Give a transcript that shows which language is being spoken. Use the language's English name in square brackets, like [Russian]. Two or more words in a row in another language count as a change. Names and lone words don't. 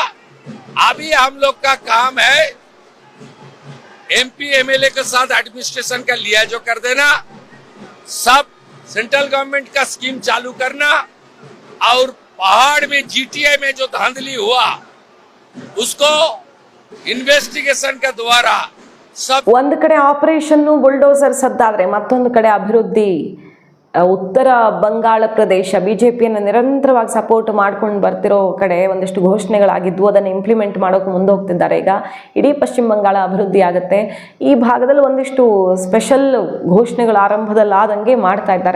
[Hindi] अभी हम लोग का काम है एमपी एमएलए के साथ एडमिनिस्ट्रेशन का लिया जो कर देना, सब [English] central government [Hindi] का स्कीम चालू करना, और पहाड़ में जीटीए में जो धांधली हुआ उसको इन्वेस्टिगेशन के द्वारा सब [Kannada] ಒಂದು ಕಡೆ ಆಪರೇಷನ್ ಬುಲ್ಡೋಸರ್ ಸದ್ದಾದ್ರೆ ಮತ್ತೊಂದು ಕಡೆ ಅಭಿವೃದ್ಧಿ. ಉತ್ತರ ಬಂಗಾಳ ಪ್ರದೇಶ ಬಿಜೆಪಿಯನ್ನು ನಿರಂತರವಾಗಿ ಸಪೋರ್ಟ್ ಮಾಡ್ಕೊಂಡು ಬರ್ತಿರೋ ಕಡೆ ಒಂದಷ್ಟು ಘೋಷಣೆಗಳಾಗಿದ್ವು, ಅದನ್ನು ಇಂಪ್ಲಿಮೆಂಟ್ ಮಾಡೋಕೆ ಮುಂದೆ ಹೋಗ್ತಿದ್ದಾರೆ. ಈಗ ಇಡೀ ಪಶ್ಚಿಮ ಬಂಗಾಳ ಅಭಿವೃದ್ಧಿ ಆಗುತ್ತೆ. ಈ ಭಾಗದಲ್ಲಿ ಒಂದಿಷ್ಟು ಸ್ಪೆಷಲ್ ಘೋಷಣೆಗಳು ಆರಂಭದಲ್ಲಾದಂಗೆ ಮಾಡ್ತಾ ಇದ್ದಾರೆ.